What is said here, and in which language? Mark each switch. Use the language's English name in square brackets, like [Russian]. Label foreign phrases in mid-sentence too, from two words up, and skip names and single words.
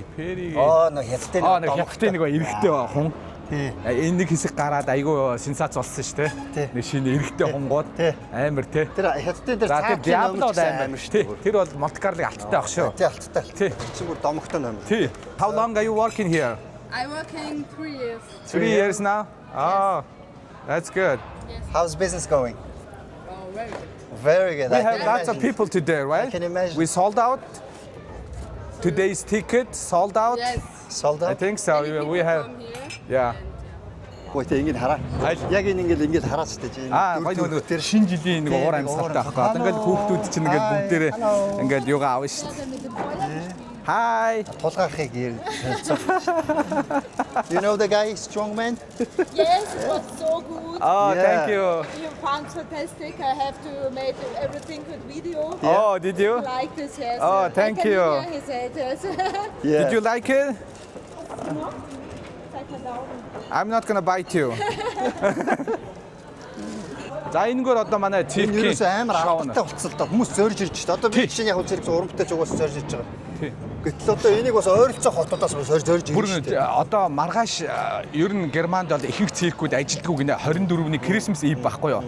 [Mongolian] Нэг хятадтай нэг хятадтай нөгөө эрэгтэй хүн. Тий. Энэ нэг хэсэг гараад айгүй сенсац болсон шүү дээ. Нэг шинэ эрэгтэй хунгууд амир тий. Тэр хятадтай дээр цааш Диабло амир шүү дээ. Тэр бол Монте Карлогийн алттай баг шүү. Тий алттай. Тий. Чи бүр домогтой номер. Тий. [English] How long are you working here? I'm working 3 years. 3 years now? Oh, that's good. How's business going? Oh, very good. Very good. We have lots of people today, right? I can imagine. We sold out. Today's ticket sold out. Yes. Sold I out. think so. Many people We have. come here. Yeah. [Mongolian] Гой тэ ингэж хараа. Яг ингэж хараач тэ чи. Гоё нөгөө шинэ жилийн нэг уур амьсгалтай байхгүй. Одоо ингээд хүүхдүүд чинь ингээд бүгдээрээ ингээд юугаа авна шүү дээ. [English] Hi. Тулгаахыг You know the guy, strong man? Yes, it was so good. Oh, Yeah. thank you. You found fantastic. I have to make everything with video. Oh, did you? Like this, yes. Oh, thank I can you. hear he said yes. Yeah. Did you like it? [German] Zeig mal Daumen. [English] I'm not gonna bite you. [Mongolian] За энэгээр одоо манай Энэ циркийн юусэн амар шоу алдартай болцсон л доо. Хүмүүс зорж ирж шүү дээ. Одоо би чинь яг зэрэг урамтай ч угаасаа зорж ирж байгаа. Тий. Гэтэл одоо энийг бас ойролцоо хотоодоос зорж ирж Бүр шүү дээ. одоо маргааш ер нь Германд бол ихэнх циркүүд ажилддаг гинэ 24-ний [English] Christmas Eve [Mongolian] байхгүй юу.